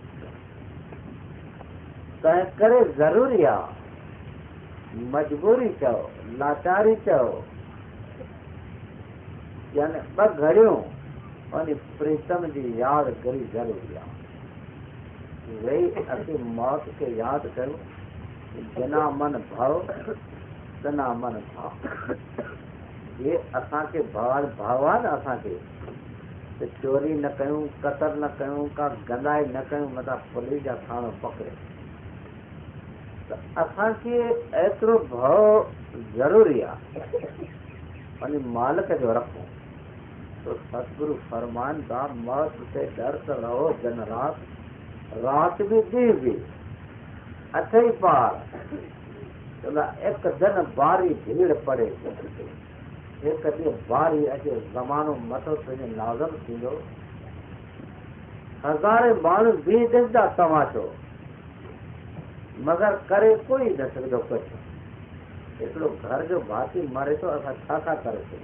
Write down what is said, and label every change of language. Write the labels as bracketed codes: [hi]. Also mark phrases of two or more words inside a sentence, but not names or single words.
[sd] तंहिं करे ज़रूरी आहे, मजबूरी चओ, लाचारी चओ, यानी ॿ घड़ियूं वञी प्रीतम जी यादि करी ज़रूरी आहे। वेही असीं मौत खे यादि कयूं, बिना मन भव बिना मन भाव। ये असांखे भाव आहे न, असांखे त चोरी न कयूं, कतर न कयूं, का गंदाई न कयूं, मथां पुलिस जा थाणो पकड़े। त असांखे एतिरो भाव ज़रूरी आहे, वञी मालिक जो रखूं। तो सतगुरु फरमाइनि था, [hi] मौत से डरते रहो दिन रात, रात भी [sd] ॾींहुं भी अथई पार। [hi] एक दिन बारी भीड़ पड़े, [sd] एक ॾींहुं बारी अचे, ज़मानो मथो तुंहिंजो नाज़म थींदो। हज़ारे माण्हू बीह ॾिसंदा तमाशो, मगर करे कोई न सघंदो कुझु। हिकिड़ो घर जो भाती मरे थो, असां छा करे सघूं?